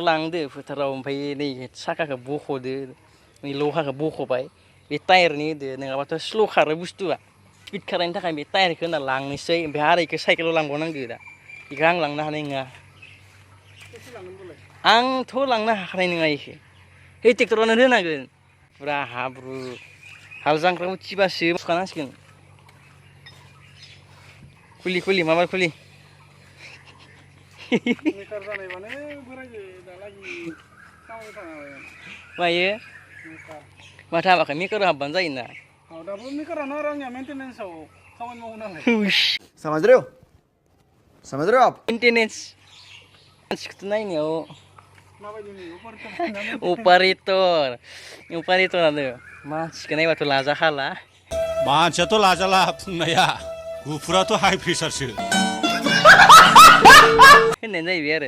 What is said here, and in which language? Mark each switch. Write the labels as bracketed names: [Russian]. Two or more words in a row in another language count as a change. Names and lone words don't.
[Bodo] लांदो फोथाराव ओमफ्राय नै साखाखौ बख'दो नै लहाखौ बख'बाय बे टायारनि होदो नङाबाथ' स्ल' खारो बुस्थुआ स्पिड खारनायनि थाखाय बे टायारखौ होना लांनोसै ओमफ्राय आरो बेखौ साइकेलाव लांबावनांगौ दा बेखौ आं लांनो हानाय नङा आंथ' लांनो हाखानाय नङा बेखौ बे ट्रेक्टरानो होनांगोन फुरा हाब्रु हाल जांख्राखौ उथिबासो सुखानांसिगोन खुलि माबा खुलि बेखार जानायबानो बोरायो दालागि खामानि थाङाबाय मायो माथो हाबाखै मेकार हाबबानो जायोना दाबो मेकारानो आरो आंनिया मेन्टेनेन्सआव खामानि मावो नालाय [Hindi] समझ रहे हो आप [Bodo] मेन्टेनेन्स मानसिखौथ' नायनायाव माबायदि अपारेटरानो मानसिखौ नायबाथ' लाजाखाला मानसियाथ' लाजाला बुंनाया गुफुराथ' हाइ प्रेसारसो होननाय जाहैबाय आरो